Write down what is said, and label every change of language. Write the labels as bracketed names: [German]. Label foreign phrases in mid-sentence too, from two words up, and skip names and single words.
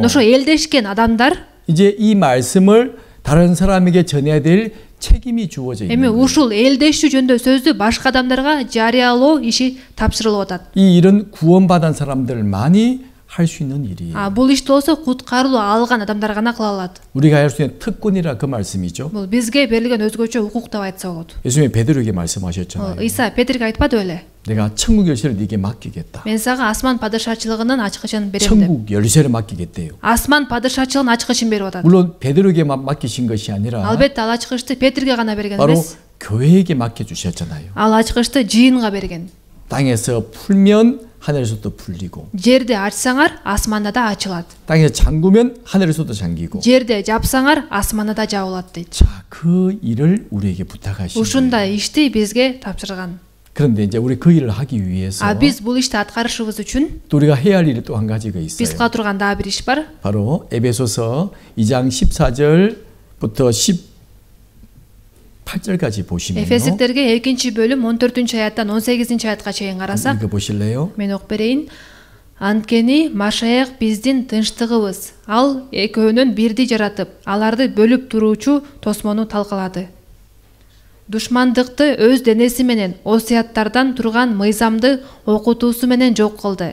[Kyrgyz] Ошо элдешкен адамдар [Korean] 이제 이 말씀을 다른 사람에게 전해야 될 책임이 주어져 [Kyrgyz] эми [Korean] 있는 거예요. [Kyrgyz] ушул элдешүү жөнүндө сөздү башка адамдарга жарыялоо иши тапшырылып атат. [Korean] 이 일은 구원받은 사람들만이 할 수 있는 일이에요. [Kyrgyz] Бул ишти болсо куткарылуу алган адамдар гана кыла алат. [Korean] 우리가 할 수 있는 특권이라 그 말씀이죠. [Kyrgyz] Бул бизге берилген өзгөчө укук деп айтса болот. [Korean] 예수님이 베드로에게 말씀하셨잖아요. [Kyrgyz] Ыйса Петрге айтпады беле? [Korean] 내가 천국 열쇠를 네게 맡기겠다. [Kyrgyz] Мен сага асман падышачылыгынын ачкычын берем деп. [Korean] 천국 열쇠를 맡기겠대요. [Kyrgyz] Асман падышачылыгынын ачкычын берип атат. [Korean] 물론 베드로에게 맡기신 것이 아니라 [Kyrgyz] Албетте ал ачкычты Петрге гана берген [Korean] 바로 [Kyrgyz] эмес. [Korean] 교회에게 맡겨주셨잖아요. [Kyrgyz] Ал ачкычты жыйынга берген. [Korean] 땅에서 풀면 하늘에서도 풀리고 [Kyrgyz] Жерде ачсаңар, асманда да ачылат. [Korean] 땅에서 잠그면 하늘에서도 잠기고 [Kyrgyz] Жерде жапсаңар, асманда да жабылат дейт. [Korean] 자, 그 일을 우리에게 부탁하신 거예요. [Kyrgyz] Ушундай ишти бизге тапшырган. [Korean] 그런데 이제 우리 그 일을 하기 위해서 [Kyrgyz] Биз бул ишти аткарышыбыз үчүн [Korean] 또 우리가 해야 할 일이 또 한 가지가 [Kyrgyz] биз [Korean] 있어요. [Kyrgyz] кыла турган дагы бир иш бар. [Korean] 바로 에베소서 2장 14절부터 18절까지 보시면요. [Kyrgyz] Эфесдиктерге 2-бөлүм 14-аяттан 18-аятка чейин карасак, [Korean] 읽어 보실래요? [Kyrgyz] мен окуп берейин. Анткени Машаяк биздин тынчтыгыбыз. Ал экөөнүн бирди жаратып, аларды бөлүп туруучу тосмону талкалады. Душмандыкты өз денеси менен осуяттардан турган мыйзамды окутуусу менен жок кылды.